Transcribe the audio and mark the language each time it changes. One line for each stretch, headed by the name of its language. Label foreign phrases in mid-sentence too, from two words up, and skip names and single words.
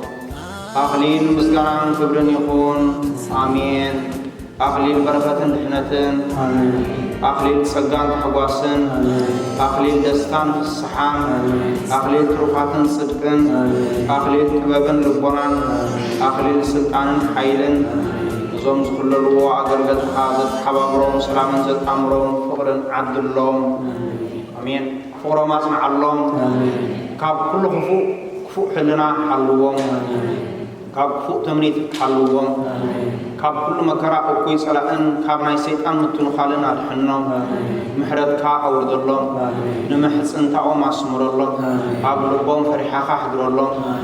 Tigrinya: አክሊል ምስጋናን ክብርን ይኹን አሜን አክሊል በረከትን ድሕነትን አክሊል ጸጋን ተሕጓስን አክሊል ደስታን ፍስሓን አክሊል ትሩፋትን ጽድቅን አክሊል ጥበብን ልቦናን አክሊል ስልጣንን ኃይልን ዞም ዝኽለልዎ አገልገልትኻ ዘተሓባብሮም ሰላምን ዘጣምሮም ፍቕርን ዓድሎም አሜን ፍቕሮም አጽንዓሎም ካብ ኩሉ ክፉእ ሕልና ሓልዎም ካብ ክፉእ ትምኒት ሓልዎም ካብ ኩሉ መከራ እኩይ ጸላእን ካብ ናይ ሰይጣን ምትንኻልን አድሕኖም ምሕረትካ አውርደሎም ንምሕፅንታኦም አስምረሎም ኣብ ልቦም ፈሪሓኻ ሕድረሎም